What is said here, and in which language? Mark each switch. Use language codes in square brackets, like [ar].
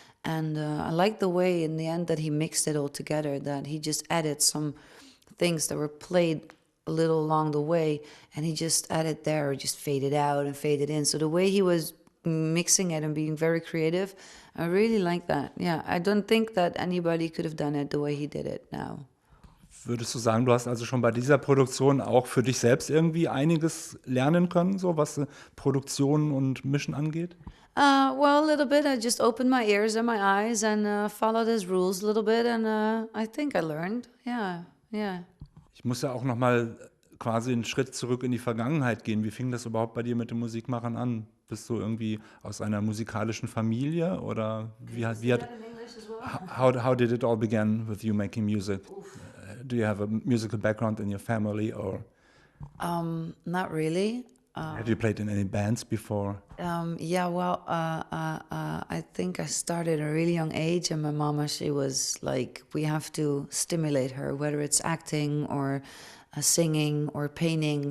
[en] And I like the way in the end that he mixed it all together, that he just added some things that were played a little along the way, and he just added there, or just faded out and faded in. So the way he was mixing it and being very creative, I really like that. Yeah, I don't think that anybody could have done it the way he did it now. [de] Würdest du sagen, du hast also schon bei dieser Produktion auch für dich selbst irgendwie einiges lernen können, so was Produktion und Mischen angeht? [en] Well, a little bit. I just opened my ears and my eyes and followed his rules a little bit, and I think I learned. Yeah. [de] Ich muss ja auch noch mal quasi einen Schritt zurück in die Vergangenheit gehen. Wie fing das überhaupt bei dir mit dem Musikmachen an? Bist du irgendwie aus einer musikalischen Familie oder wie hat [en] in English as well? how did it all begin with you making music? Do you have a musical background in your family or Not really. have you played in any bands before? Yeah, well, I think I started at a really young age, and my mama, she was like, we have to stimulate her, whether it's acting or singing or painting.